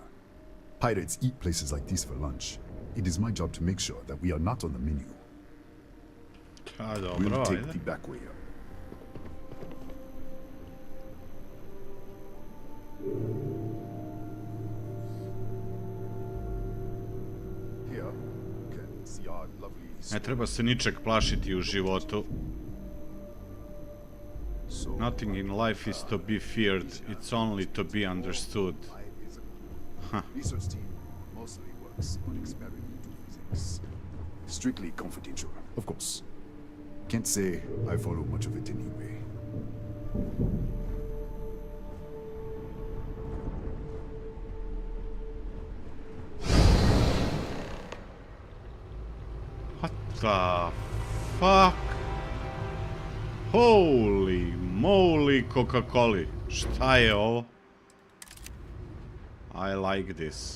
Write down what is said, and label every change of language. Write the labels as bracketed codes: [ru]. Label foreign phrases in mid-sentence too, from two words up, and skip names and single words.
[en] Pirates eat places like these for lunch. It is my job to make sure that we are not on the menu. We'll take the back way up. Here, you can see our lovely... [sr] Ne treba se ničeg plašiti u životu. [en] Nothing in life is to be feared, it's only to be understood. Research team mostly works on experimental physics. Strictly confidential, of course. Can't say I follow much of it anyway. What the fuck? Holy moly Coca-Cola. [sr] Šta je ovo? [en] I like this.